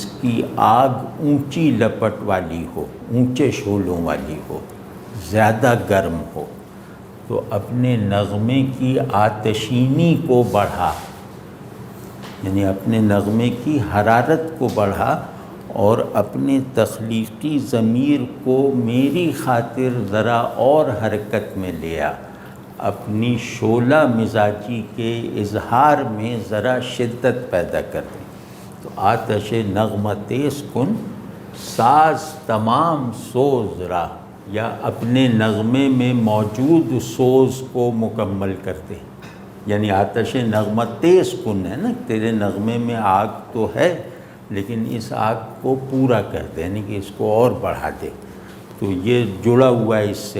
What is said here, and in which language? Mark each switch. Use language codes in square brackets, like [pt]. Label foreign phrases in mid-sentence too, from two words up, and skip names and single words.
[ur] کی آگ اونچی لپٹ والی ہو، اونچے شعلوں والی ہو، زیادہ گرم ہو، تو اپنے نغمے کی آتشینی کو بڑھا، یعنی اپنے نغمے کی حرارت کو بڑھا اور اپنے تخلیقی ضمیر کو میری خاطر ذرا اور حرکت میں لیا، اپنی شعلہ مزاجی کے اظہار میں ذرا شدت پیدا کر دی۔ [fa] تو آتش نغمہ تیز کن، ساز تمام سوز را، [ur] یا اپنے نغمے میں موجود سوز کو مکمل کر دے، یعنی [fa] آتش نغمہ تیز کن [ur] ہے نا، تیرے نغمے میں آگ تو ہے لیکن اس آگ کو پورا کر دے، یعنی کہ اس کو اور بڑھا دے۔ تو یہ جڑا ہوا ہے اس سے۔